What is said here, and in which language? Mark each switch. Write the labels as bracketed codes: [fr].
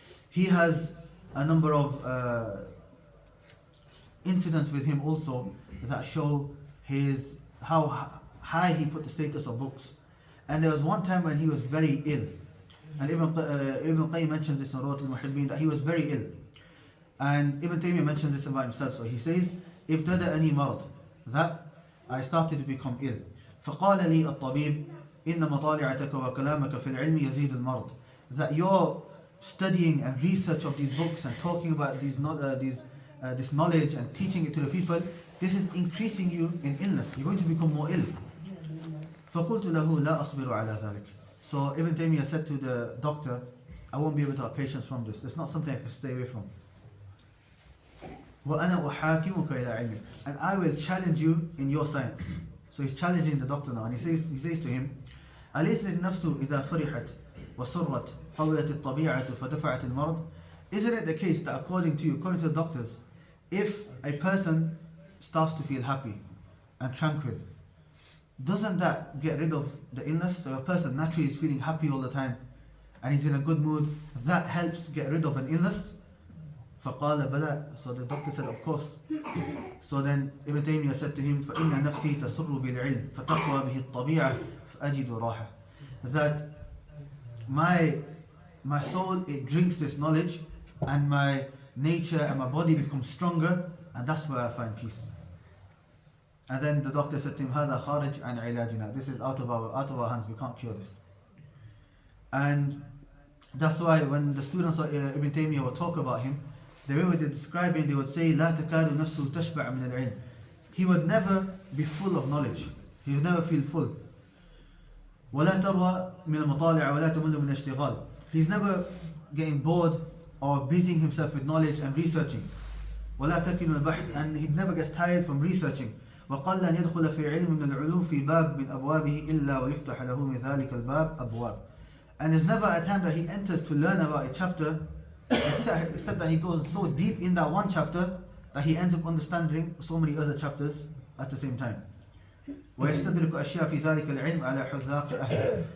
[en] He has a number of incidents with him also that show how high he put the status of books. And there was one time when he was very ill. And Ibn Qayyim mentions this in Rawat al-Muhibbin, that he was very ill. And Ibn Taymiyyah mentions this about himself. So he says, [ar] ابتدأني مرض, [en] that I started to become ill. [ar] فقال لي الطبيب إن مطالعتك وكلامك في العلم يزيد المرض. [en] That your studying and research of these books and talking about this knowledge and teaching it to the people, this is increasing you in illness. You're going to become more ill. [ar] فقلت له لا أصبر على ذلك. [en] So Ibn Taymiyyah said to the doctor, I won't be able to have patience from this. It's not something I can stay away from. [ar] وَأَنَا أُحَاكِمُكَ إِلَىٰ عِلْمِكَ, [en] and I will challenge you in your science. So he's challenging the doctor now, and he says to him, [ar] أَلَيْسَ النَّفْسُ إِذَا فُرِحَتْ وَسُرَّتْ قَوِيَتِ الطَّبِيعَةُ فَدَفَعَتِ الْمَرْض. [en] Isn't it the case that according to the doctors, if a person starts to feel happy and tranquil, doesn't that get rid of the illness? So a person naturally is feeling happy all the time and he's in a good mood, that helps get rid of an illness? [ar] فَقَالَ بَلَى. [en] So the doctor said, of course. So then Ibn Taymiyyah said to him, [ar] فَإِنَّ نَفْسِي تَسُرُّ بِالْعِلْمِ فَتَقْوَى بِهِ الطَّبِيعَةِ فَأَجِدُ رَاحَةً. [en] That my soul, it drinks this knowledge, and my nature and my body becomes stronger, and that's where I find peace. And then the doctor said to him, [ar] هذا خارج عن علاجنا. [en] This is out of our hands, we can't cure this. And that's why when the students of Ibn Taymiyyah would talk about him, the way they describe him, they would say, [ar] لا تكاد نفسه تشبع من العلم. [en] He would never be full of knowledge. He would never feel full. [ar] ولا تروى من المطالعة ولا تمل من الاشتغال. [en] He's never getting bored or busying himself with knowledge and researching. [ar] ولا تكل من البحث, [en] and he never gets tired from researching. [ar] وقل أن يدخل في علم من العلوم في باب من أبوابه إلا ويفتح له من ذلك الباب أبواب. [en] And there's never a time that he enters to learn about a chapter except that he goes so deep in that one chapter that he ends up understanding so many other chapters at the same time. [ar] ويستدرك أشياء في ذلك العلم على حذاق أهله.